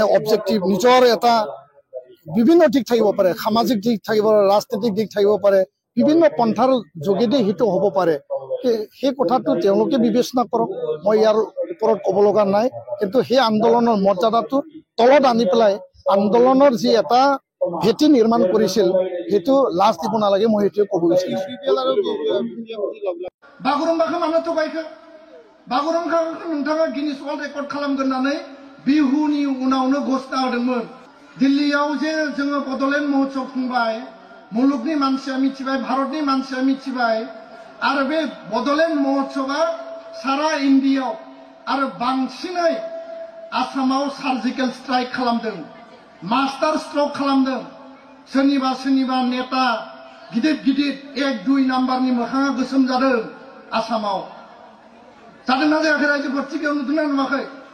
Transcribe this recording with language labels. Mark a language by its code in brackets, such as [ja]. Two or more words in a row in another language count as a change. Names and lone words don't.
[as] অবজেক্টিভ নিজৰ এটা বিভিন্ন দিশ থাকিব পাৰে সামাজিক দিশ থাকিব পাৰে ৰাজনৈতিক দিশ থাকিব পাৰে বিভিন্ন পন্থাৰ যোগেদি সেইটো হ'ব পাৰে সেই কথাটো তেওঁলোকে বিবেচনা কৰক মই ইয়াৰ ওপৰত ক'ব লগা নাই কিন্তু সেই আন্দোলনৰ মৰ্যাদাটো তলত আনি পেলাই আন্দোলনৰ যি এটা ভেটি নিৰ্মাণ কৰিছিল সেইটো লাজ দিব নালাগে মই সেইটো ক'ব বিচাৰিছো [brx] বাগुरुम्बाखौ मानो थगायखो बागुरुम्बाखौ नोंथाङा गिनिस वर्ल्ड रेकर्ड खालामगोननानै बिहुनि उनावनो घोषणा होदोंमोन दिल्लीयाव जे जोङो बड'लेण्ड महोत्सव खुंबाय मुलुगनि मानसिया मिथिबाय भारतनि मानसिया मिथिबाय आरो बे बड'लेण्ड महोत्सवआ सारा इन्डियायाव आरो बांसिनै आसामाव [en] surgical strike [brx] खालामदों [en] master stroke [brx] खालामदों सोरनिबा नेता गिदिर गिदिर 1-2 नाम्बारनि मोखाङा गोसोम जादों आसामाव जादोंना जायाखै रायजोफोर थिगाव नुदोंना नुवाखै